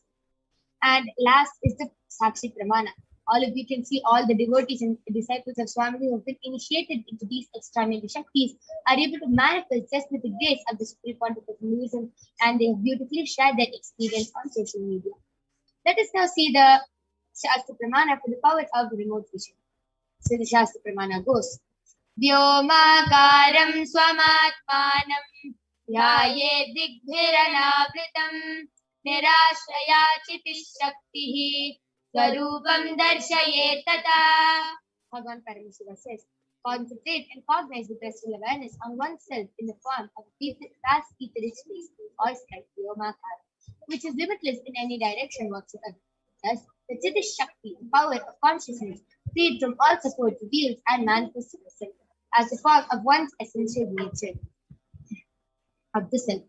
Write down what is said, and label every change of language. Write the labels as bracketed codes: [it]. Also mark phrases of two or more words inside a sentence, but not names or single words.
[en] And last is the [sa] Sakshi Pramana. [en] All of you can see all the devotees and disciples of Swamiji who have been initiated into these extraordinary Shaktis are able to manifest just with the grace of the Supreme Pontiff of Hinduism, and they have beautifully shared their experience on social media. Let us now see the [sa] Shastra Pramana [en] for the power of remote vision. So the [sa] Shastra Pramana [en] goes, [sa] Vyomakaram swamatmanam dhyaye digbhiranavritam nirashraya chitishaktihi swarupam darshaye tata. [en] Bhagavan Paramashiva says, concentrate and cognize with restful awareness on oneself in the form of a vast etheric space or sky, Vyomakara, which is limitless in any direction whatsoever. Thus, the [sa] Chitish Shakti, [en] the power of consciousness, freed from all support, reveals and manifests itself as the form of one's essential nature of the self.